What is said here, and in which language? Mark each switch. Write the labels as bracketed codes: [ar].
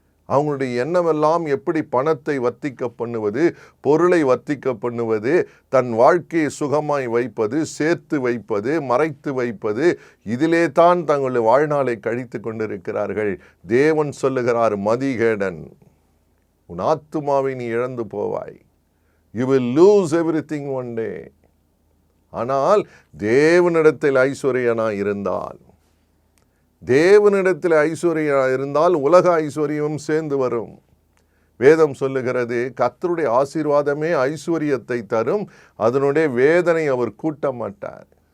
[ta] அவங்களுடைய எண்ணமெல்லாம் எப்படி பணத்தை வர்த்திக்க பண்ணுவது, பொருளை வர்த்திக்க பண்ணுவது, தன் வாழ்க்கையை சுகமாய் வைப்பது, சேர்த்து வைப்பது, மறைத்து வைப்பது, இதிலே தான் தங்களுடைய வாழ்நாளை கழித்து கொண்டிருக்கிறார்கள். தேவன் சொல்லுகிறார், மதிகேடன், உன் ஆத்துமாவை நீ இழந்து போவாய். [en] You will lose everything one day. [ta] ஆனால் தேவனிடத்தில் ஐஸ்வர்யனாய் இருந்தால், தேவனிடத்தில் ஐஸ்வர்யம் இருந்தால் உலக ஐஸ்வர்யம் சேர்ந்து வரும். வேதம் சொல்லுகிறது, கர்த்தருடைய ஆசீர்வாதமே ஐஸ்வர்யத்தை தரும், அதனுடைய வேதனை அவர் கூட்ட மாட்டார்.